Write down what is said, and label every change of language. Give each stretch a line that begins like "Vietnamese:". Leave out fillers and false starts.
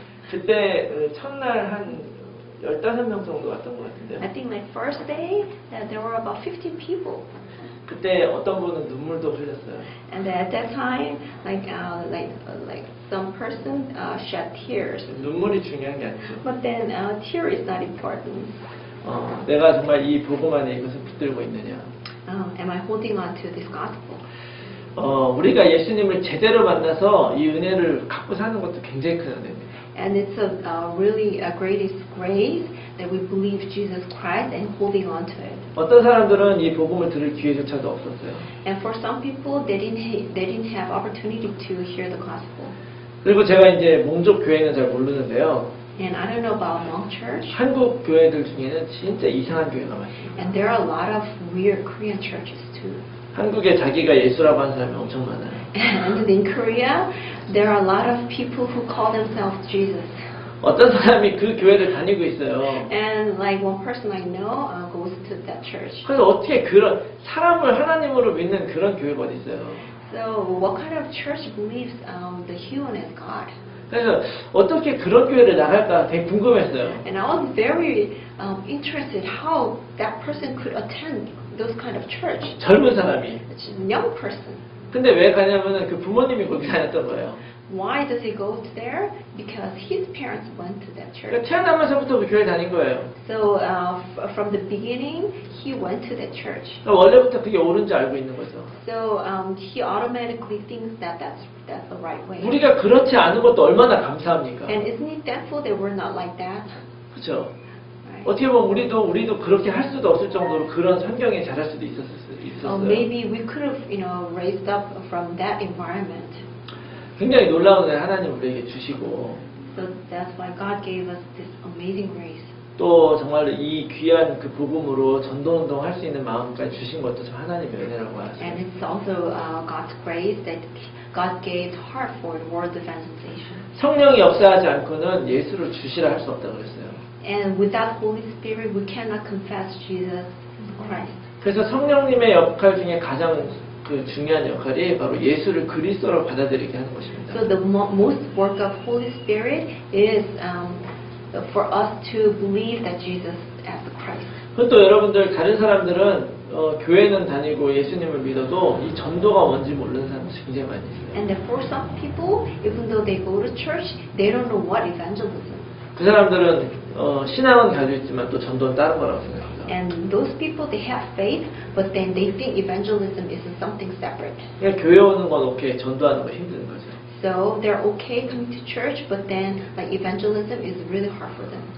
Korean: 그때 첫날 한 15명 정도 왔던 것
English: I
Korean: 같은데요.
English: think like first day there were about 50 people.
Korean: 그때 어떤 분은 눈물도 흘렸어요.
English: And at that time, like some person shed tears.
Korean: 눈물이 중요한 게 아니죠.
English: But then tear is not important.
Korean: 내가 정말 이 복음 안에 이것을 붙들고 있느냐.
English: Am I holding on to this gospel?
Korean: 우리가 예수님을 제대로 만나서 이 은혜를 갖고 사는 것도 굉장히 큰 은혜입니다.
English: And it's really a greatest grace that we believe Jesus Christ and holding on to it.
Korean: 어떤 사람들은 이 복음을 들을 기회조차도 없었어요.
English: And for some people, they didn't have opportunity to hear the gospel.
Korean: 그리고 제가 이제 몽족 교회는 잘 모르는데요.
English: And I don't know about Hmong Church.
Korean: 한국 교회들 중에는 진짜 이상한 교회가 많습니다.
English: And there are a lot of weird Korean churches too.
Korean: 한국에 자기가 예수라고 하는 사람이 엄청 많아요.
English: And in Korea, there are a lot of people who call themselves Jesus.
Korean: 어떤 사람이 그 교회를 다니고 있어요.
English: And like one person I know goes to that church.
Korean: 그래서 어떻게 그런 사람을 하나님으로 믿는 그런 교회가 어디 있어요?
English: So what kind of church believes the human as God?
Korean: 그래서 어떻게 그런 교회를 나갈까 되게 궁금했어요.
English: And I was very interested how that person could attend those kind of church.
Korean: 젊은 사람이.
English: It's a young person.
Korean: 근데 왜 가냐면은 그 부모님이 거기 다녔던 거예요.
English: Why does he go there? Because his parents went to that
Korean: 그러니까 태어나면서부터 그 교회 다닌 거예요.
English: So from the beginning, he went to that church.
Korean: 그러니까 원래부터 그게 옳은 줄 알고 있는 거죠.
English: So he automatically thinks that that's the right way.
Korean: 우리가 그렇지 않은 것도 얼마나 감사합니까?
English: And isn't he thankful that we're not like that?
Korean: 그렇죠.
English: Right?
Korean: 어떻게 보면 우리도 그렇게 할 수도 없을 정도로 그런 환경에 자랄 수도 있었어요.
English: Maybe we could have, raised up from that environment.
Korean: 굉장히 놀라운 애 하나님 우리에게 주시고
English: So that's why God gave us this amazing grace.
Korean: 또 정말로 이 귀한 그 복음으로 전도운동 할 수 있는 마음까지 주신 것도 참 하나님의 은혜라고
English: And
Korean: 하죠.
English: it's also God's grace that God gave heart for the word evangelization.
Korean: 성령이 역사하지 않고는 예수를 주시라 할 수 없다고 그랬어요.
English: And without Holy Spirit, we cannot confess Jesus Christ.
Korean: 그래서 성령님의 역할 중에 가장 그 중요한 역할이 바로 예수를 그리스도로 받아들이게 하는 것입니다.
English: So the most work of Holy Spirit is for us to believe that Jesus as the Christ.
Korean: 그리고 또 여러분들 다른 사람들은 교회는 다니고 예수님을 믿어도 이 전도가 뭔지 모르는 사람들이 굉장히 많이 있어요.
English: And then for some people, even though they go to church, they don't know what evangelism.
Korean: 그 사람들은 신앙은 가지고 있지만 또 전도는 다른 거라고 생각합니다.
English: And those people, they have faith, but then they think evangelism is something separate.
Korean: 그냥 교회 오는 건 오케이, 전도하는 건 힘든 거죠.
English: So they're okay coming to church, but then like evangelism is really hard for them.